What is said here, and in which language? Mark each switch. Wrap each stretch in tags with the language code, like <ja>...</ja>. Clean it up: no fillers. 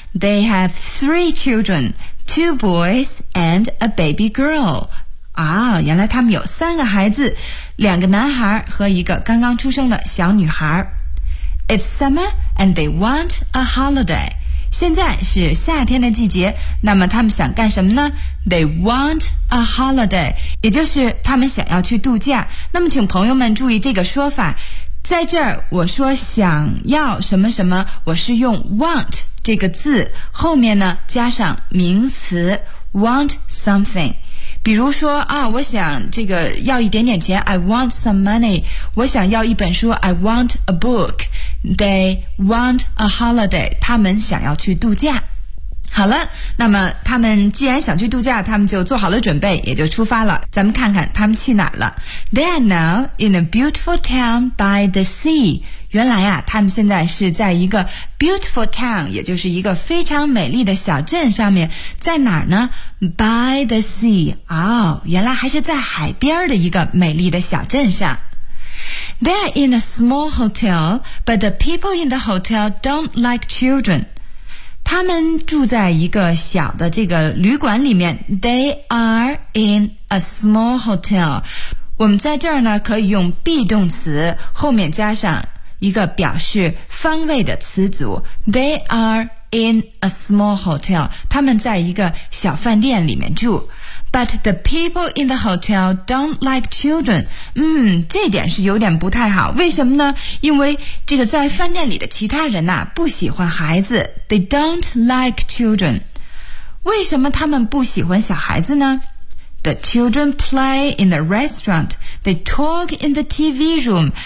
<en>They have 3 children, 2 boys and a baby girl.</en> <zh>啊，原来他们有3个孩子，两个男孩和一个刚刚出生的小女孩。</zh> <en>It's summer and they want a holiday.</en> <zh>现在是夏天的季节，那么他们想干什么呢？</zh> <en>They want a holiday,</en> <zh>也就是他们想要去度假。那么请朋友们注意这个说法，在这儿我说想要什么什么，我是用 want 这个字后面呢加上名词</zh> <en>want something。</en> <zh>比如说啊，我想这个要一点点钱，</zh> <en>I want some money.</en> <zh>我想要一本书，</zh> <en>I want a book. They want a holiday,</en> <zh>他们想要去度假。好了，那么他们既然想去度假，他们就做好了准备，也就出发了。咱们看看他们去哪了。</zh> <en>They are now in a beautiful town by the sea.</en> <zh>原来啊，他们现在是在一个</zh> <en>beautiful town,</en> <zh>也就是一个非常美丽的小镇上面。在哪儿呢？</zh> <en>By the sea.</en> <zh>哦，原来还是在海边的一个美丽的小镇上。</zh> <en>They are in a small hotel, but the people in the hotel don't like children.</en> <zh>他们住在一个小的这个旅馆里面。</zh> <en>They are in a small hotel.</en> <zh>我们在这儿呢可以用 be 动词后面加上一个表示方位的词组。</zh> <en>They are in a small hotel.</en> <zh>他们在一个小饭店里面住。</zh> <en>But the people in the hotel don't like children.</en> <zh>这点是有点不太好。为什么呢？因为这个在饭店里的其他人呐，不喜欢孩子。</zh> <en>They don't like children.</en> <zh>为什么他们不喜欢小孩子呢？</zh> <en>The children play in the restaurant. They talk in the TV room.</en>